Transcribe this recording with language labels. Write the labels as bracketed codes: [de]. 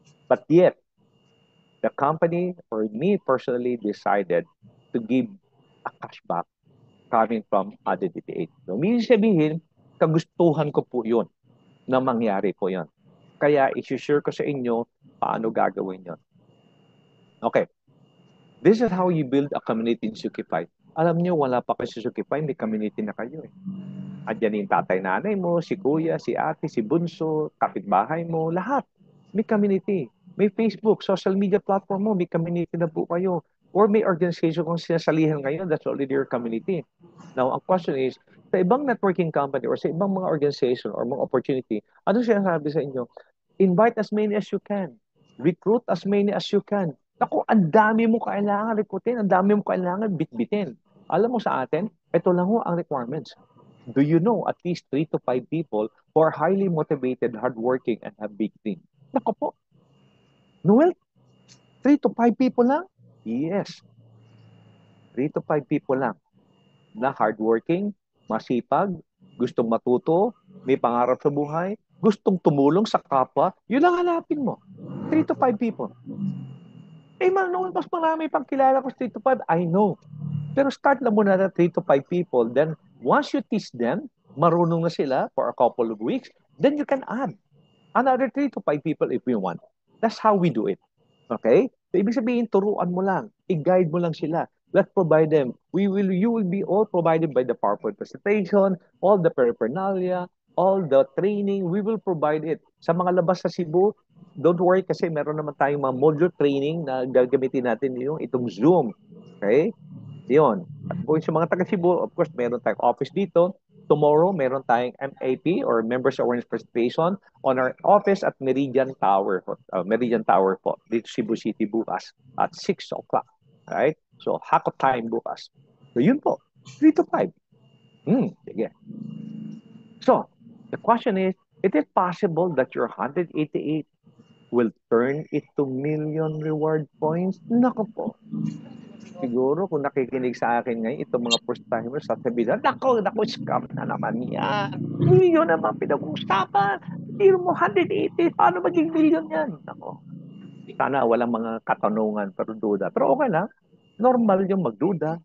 [en] But yet, the company or me personally decided to give a cashback coming from 188. [tl] So, minsan sabihin, kagustuhan ko po yun na mangyari po yun. Kaya, isi-share ko sa inyo paano gagawin yun. Okay. [en] This is how you build a community in Sukipay. [tl] Alam niyo, wala pa kayo sa Sukipay, may community na kayo eh. Andiyan yung tatay-nanay mo, si kuya, si ate, si bunso, kapitbahay mo, lahat. May community. May Facebook, social media platform mo, may community na po kayo. Or may organization kung sinasalihan ngayon, [en] that's already your community. [tl] Now, ang question is, sa ibang networking company or sa ibang mga organization or mga opportunity, ano sinasabi sa inyo? [en] Invite as many as you can. Recruit as many as you can. [tl] Naku, ang dami mo kailangan recruitin, ang dami mo kailangan bitbitin. Alam mo sa atin, ito lang ho ang requirements. [en] Do you know at least 3 to 5 people who are highly motivated, hardworking, and have big dreams? [tl] Naku po. Noel, 3 to 5 people lang? Yes. 3 to 5 people lang na hardworking, masipag, gustong matuto, may pangarap sa buhay, gustong tumulong sa kapwa, yun ang hanapin mo. 3 to 5 people. Eh, noon mas marami pang kilala ko 3 to 5. [en] I know. [tl] Pero start lang muna na 3 to 5 people. [en] Then, once you teach them, [tl] marunong na sila [en] for a couple of weeks, then you can add another 3 to 5 people if you want. That's how we do it. [tl] Okay? So, ibig sabihin, turuan mo lang. I-guide mo lang sila. [en] Let's provide them. You will be all provided by the PowerPoint presentation, all the paraphernalia, all the training. We will provide it. [tl] Sa mga labas sa Cebu, [en] don't worry [tl] kasi meron naman tayong mga module training na gagamitin natin itong Zoom. Okay? Yun. At kung sa mga taga Cebu, of course, meron tayong office dito. [en] Tomorrow, meron tayong MAP or Members Awareness Presentation on our office at Meridian Tower. [tl] Meridian Tower po, dito Cebu City bukas at 6 o'clock. Right? So, hako time bukas. So, yun po. 3 to 5. Sige. [en] So, the question is it possible that your 188 will turn it to million reward points? [tl] Nako po. Siguro kung nakikinig sa akin ngayon, itong mga first-timers, sasabihin, nako, scam na naman yan. Million naman pinag-uusapan. Hindi mo 180, paano maging million yan? Nako. Sana walang mga katanungan pero duda. Pero okay lang. Normal yung magduda.